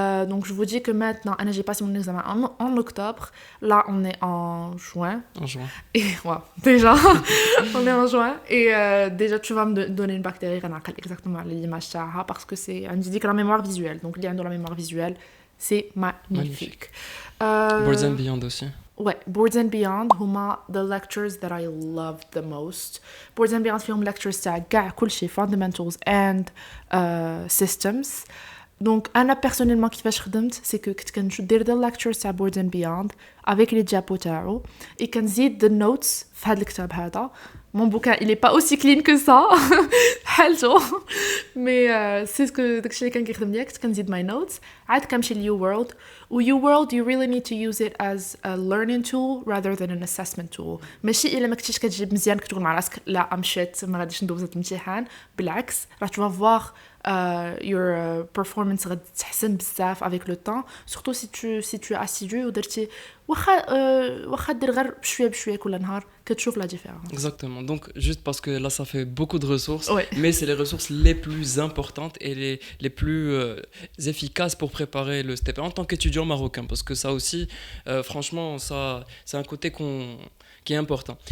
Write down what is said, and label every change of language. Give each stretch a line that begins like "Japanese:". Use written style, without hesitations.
French: Donc je vous dis que maintenant, j'ai passé mon examen en octobre. Là, on est en juin. En juin. Et wow, déjà, on est en juin. Et déjà, tu vas me donner une bactérie exactement l'image
Arabic: تاعها
French: parce que c'est on dit que la mémoire visuelle. Donc, il y a dans la mémoire visuelle, c'est magnifique.
English: Boards and Beyond aussi. Ouais, Boards and Beyond هما the lectures that I loved the most.
Arabic: Boards and Beyond فيهم lectures تاع كاع كلشي
English: fundamentals and systems.
Arabic: Donc, انا personnellement كيفاش خدمت
French: c'est que
Arabic: كنت كندير
English: the lectures
Arabic: تاع Boards and Beyond
French: avec les diapos
Arabic: تاعو et كنزيد
English: the notes
Arabic: في هذا الكتاب هذا.
French: Mon bouquin, il est pas aussi clean que ça.
Arabic: حالته.
French: Mais c'est ce que
Arabic: داكشي اللي كان كيخدم ليا. كنت كنزيد
English: my notes.
Arabic: عاد كنمشي ل You World.
English: و You World, you really need to use it as a learning tool rather than an assessment tool.
Arabic: ماشي إلا ما كنتيش كتجيب مزيان كتقول مع راسك لا مشيت ما غاديش ندوز هاد الامتحان. بالعكس راه
French: tu vas voir
English: your performance
Arabic: غتحسن بزاف
French: avec le temps, surtout si tu es assidu
Arabic: ودرتي واخا دير غير بشويه كل نهار كتشوف
French: la différence. Exactement. Donc juste parce que là ça fait beaucoup de ressources, Ouais. mais c'est les ressources les plus importantes et les plus efficaces pour préparer le STEP en tant qu'étudiant marocain, parce que ça aussi franchement ça c'est un côté qui est important.